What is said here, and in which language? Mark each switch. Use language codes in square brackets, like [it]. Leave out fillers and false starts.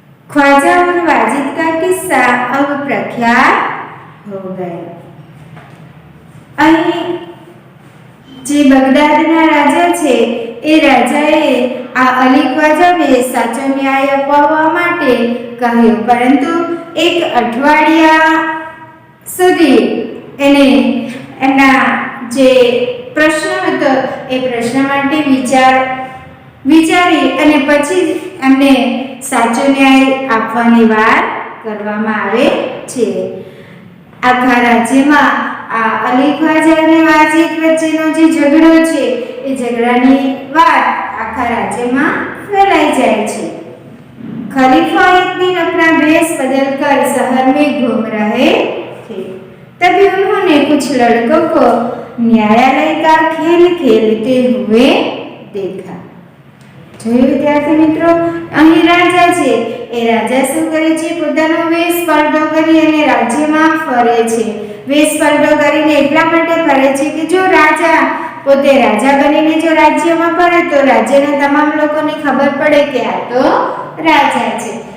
[hi] ख्वाजा और वाजिद का किस्सा अब प्रख्यात हो गया. [gu] અહીં જે બગદાદના રાજા છે એ રાજાએ આ અલી ખ્વાજાને સાચો ન્યાય અપાવવા માટે કહ્યું, પરંતુ એક અઠવાડિયા સુધી એને એમના જે પ્રશ્ન હતો એ પ્રશ્ન માટે વિચારી અને પછી એમને સાચો ન્યાય આપવાની વાત કરવામાં આવે છે. આખા રાજ્યમાં આ અલી ખ્વાજા અને વાજીદ વચ્ચેનો જે ઝઘડો છે એ ઝઘડાની વાત આખા રાજ્યમાં ફેલાઈ જાય છે. [hi] खलीफा एक दिन अपना भेष बदलकर शहर में घूम रहे थे. तभी उन्होंने कुछ लड़कों को न्यायालय का खेल खेलते हुए देखा. [gu] જોયું વિદ્યાર્થી મિત્રો, અહીં રાજા છે એ રાજા શું કરે છે? પોતાનો વેશ પલટો કરી અને રાજ્યમાં ફરે છે. વેશ પલટો કરીને એટલા માટે ફરે છે કે જો રાજા પોતે રાજા બનીને જો રાજ્યમાં ફરે તો રાજ્યના તમામ લોકોને ખબર પડે કે આ તો રાજા છે.